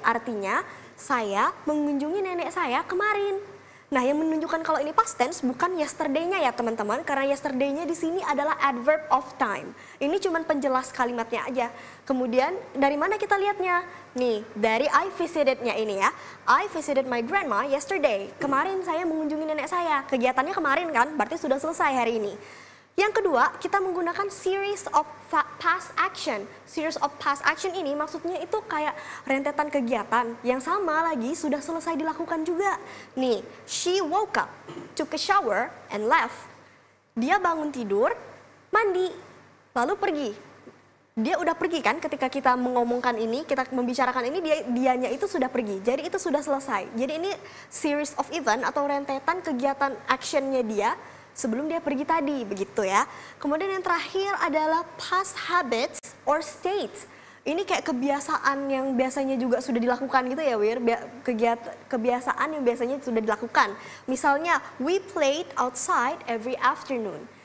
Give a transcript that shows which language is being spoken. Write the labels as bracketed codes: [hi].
[id] Artinya saya mengunjungi nenek saya kemarin. Nah, yang menunjukkan kalau ini past tense bukan yesterday-nya ya teman-teman, karena yesterday-nya di sini adalah adverb of time. Ini cuma penjelas kalimatnya aja. Kemudian dari mana kita lihatnya? Nih, dari [en] I visited- [id] nya ini ya. [en] I visited my grandma yesterday. [id] Kemarin saya mengunjungi nenek saya. Kegiatannya kemarin kan, berarti sudah selesai hari ini. Yang kedua, kita menggunakan series of past action. Series of past action ini maksudnya itu kayak rentetan kegiatan yang sama lagi sudah selesai dilakukan juga. [en] Nih, she woke up, took a shower, and left. [id] Dia bangun tidur, mandi, lalu pergi. Dia udah pergi kan ketika kita mengomongkan ini, kita membicarakan ini, dianya itu sudah pergi. Jadi itu sudah selesai. Jadi ini series of event atau rentetan kegiatan actionnya dia sebelum dia pergi tadi, begitu ya. Kemudian yang terakhir adalah past habits or states. Ini kayak kebiasaan yang biasanya juga sudah dilakukan gitu ya, Wir. Kebiasaan yang biasanya sudah dilakukan. [en] Misalnya, we played outside every afternoon.